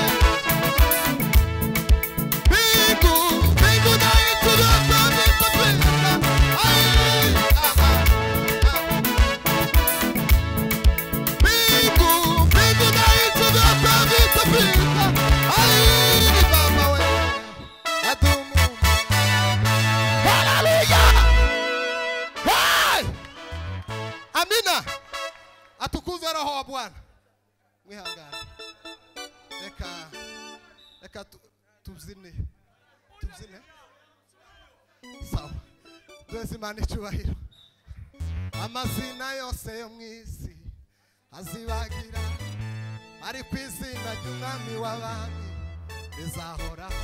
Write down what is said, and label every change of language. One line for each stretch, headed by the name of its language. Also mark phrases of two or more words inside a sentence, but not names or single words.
Swahili: Mbingu na nchi vyote vitapita, Mbingu na nchi vyote vitapita, Baba we adumu.
English: Hallelujah. Hey!
Swahili: Amina. Atukuzwe Roho wa Bwana.
Kinyarwanda: Mwihangane. Eka tuzine.
Swahili: Sawa.
Kinyarwanda: Twese Imana icyubahiro. Amazina yose yo mwisi azibagira, ariko izina ry'Umwami w'abami rizahoraho.